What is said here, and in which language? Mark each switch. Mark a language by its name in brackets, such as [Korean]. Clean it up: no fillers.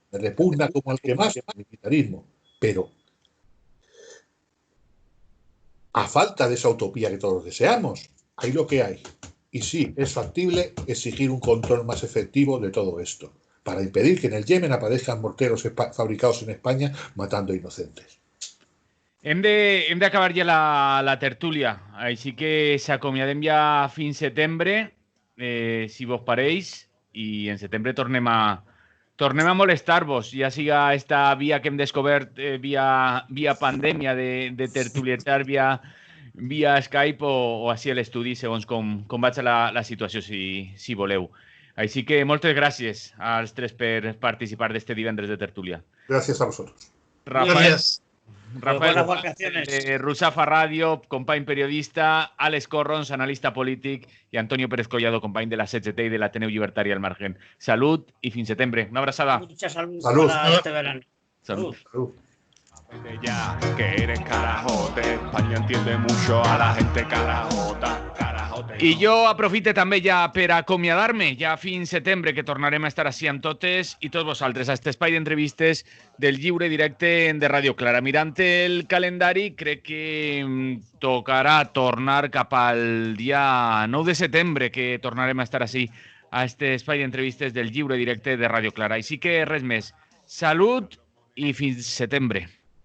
[Spanish] Me repugna como el que más el militarismo. Pero a falta de esa utopía que todos deseamos, hay lo que hay. Y sí, es factible exigir un control más efectivo de todo esto, para impedir que en el Yemen aparezcan morteros fabricados en España matando inocentes. [Catalan] Hem d'acabar ja la tertúlia, així que s'acomiadem ja fins setembre, si vos pareix, i en setembre tornem a molestar-vos, ja siga esta via que hem descobert via pandèmia de tertulietar via Skype o així a l'estudi, segons com vaig la situació, si voleu. Així que moltes gràcies als tres per participar d'este divendres de tertúlia. [Spanish] Gracias a vosotros. Rafael. Gracias. Rafael, buenas vacaciones. [Catalan] Rusafa Radio, company periodista, Àlex Corrons, analista polític, i Antonio Pérez Collado, company de la CGT i de l'Ateneu Llibertari al Margen. Salut i fins setembre. Una abraçada. [Spanish] Mucha salud Salud. para este verano. Salud. Salud. Ya que eres carajote, España entiende mucho a la gente carajota, carajote. [Catalan] I jo aprofite també ja per acomiadar-me ja fins setembre, que tornarem a estar així amb totes i tots vosaltres a este espai d'entrevistes del lliure directe de Radio Clara. Mirant el calendari, crec que tocarà tornar cap al dia 9 de setembre, que tornarem a estar així a este espai d'entrevistes del lliure directe de Radio Clara. Així que res més. Salut i fins setembre.